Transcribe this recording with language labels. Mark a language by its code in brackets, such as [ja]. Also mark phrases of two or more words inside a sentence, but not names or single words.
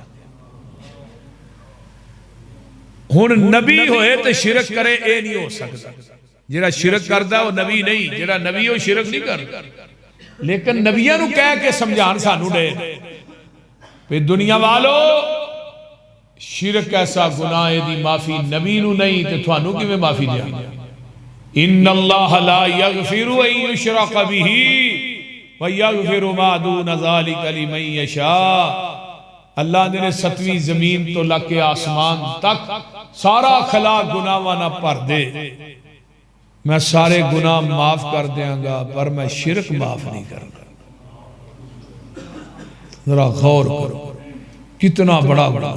[pa] ہن نبی ہوئے تے شرک کرے، ایہہ نہیں ہو سکدا. جہڑا شرک کردا او نبی نہیں، جہڑا نبی او شرک نہیں کردا. لیکن نبیاں نوں کہہ کے سمجھان سانوں دے وی دنیا والو شرک ایسا گناہ دی معافی نبی نوں نہیں تے تہانوں کیویں معافی دین گے. [ar] إن الله لا يغفر أن يشرك به ويغفر ما دون ذلك لمن يشاء. [pa] اللہ نے 7ویں زمین توں لے کے اسمان تک سارا خلا گناہاں نال بھر دے، میں سارے گناہ معاف کر دیاں گا، پر میں شرک معاف نہیں کراں گا. ذرا غور کرو کنا وڈا وڈا.